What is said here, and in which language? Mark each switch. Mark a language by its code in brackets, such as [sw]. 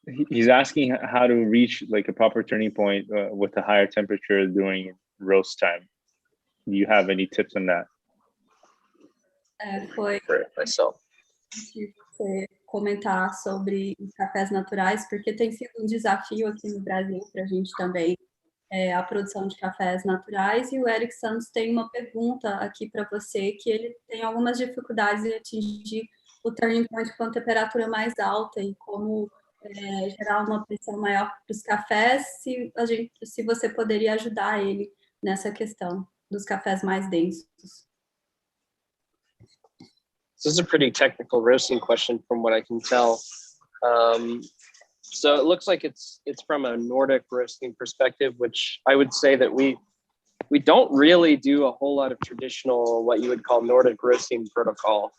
[en] He's asking how to reach like a proper turning point with a higher temperature during roast time. Do you have any tips on that? [pt] Foi [en] For myself. [pt] você comentar sobre os cafés naturais, porque tem sido um desafio aqui no Brasil para a gente também, a produção de cafés naturais. E o Eric Santos tem uma pergunta aqui para você, que ele tem algumas dificuldades em atingir o turning point com a temperatura mais alta e como gerar uma pressão maior para os cafés, se você poderia ajudar ele nessa questão dos cafés mais densos. [en] This is a pretty technical roasting question from what I can tell. So it looks like it's from a Nordic roasting perspective, which I would say that we don't really do a whole lot of traditional, what you would call Nordic roasting protocol.